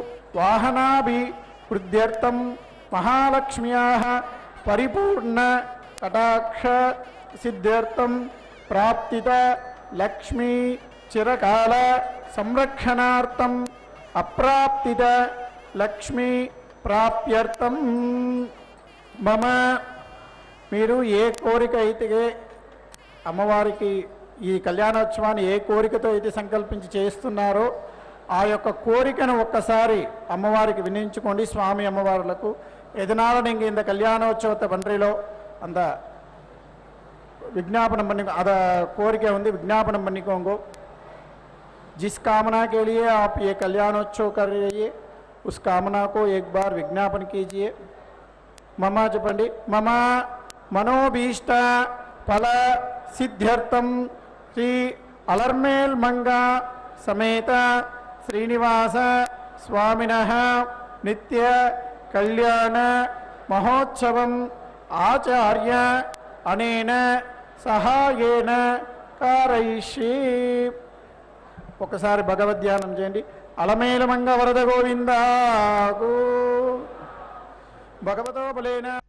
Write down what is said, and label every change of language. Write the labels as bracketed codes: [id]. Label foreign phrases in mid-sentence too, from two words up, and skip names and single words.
[sa] వాహనాభివృద్ధ్యర్థం మహాలక్ష్మ్యాః పరిపూర్ణ కటాక్ష సిద్ధ్యర్థం ప్రాప్తిత లక్ష్మీ చిరకాల సంరక్షణార్థం అప్రాప్తిత లక్ష్మీ ప్రాప్త్యర్థం మమ. [te] మీరు ఏ కోరిక అయితే అమ్మవారికి ఈ కళ్యాణోత్సవాన్ని ఏ కోరికతో అయితే సంకల్పించి చేస్తున్నారో ఆ యొక్క కోరికను ఒక్కసారి అమ్మవారికి వినించుకోండి. స్వామి అమ్మవారులకు [ta] எதனால நீங்கள் இந்த கல்யாணோற்சவத்தை பண்ணுறீங்களோ அந்த विज्ञापन பண்ணி அத கோரிக்கை வந்து விஞ்ஞாபனம் பண்ணிக்கோங்க. [hi] जिस कामना के लिए आप ये कल्याणोत्सव कर रही है उस कामना को एक बार विज्ञापन कीजिए. मम चपंडी. [sa] मम मनोभीष्ट फल सिद्ध्यर्थम श्री अलर्मेल मंगा समेत श्रीनिवास स्वामिनः नित्य कल्याण महोत्सवम् आचार्य अनेन सहायेन कारयिष्ये. [te] ఒకసారి భగవద్ధ్యానం చేయండి. అలమేలమంగ వరద గోవిందాకు [sa] భగవతో బలేన.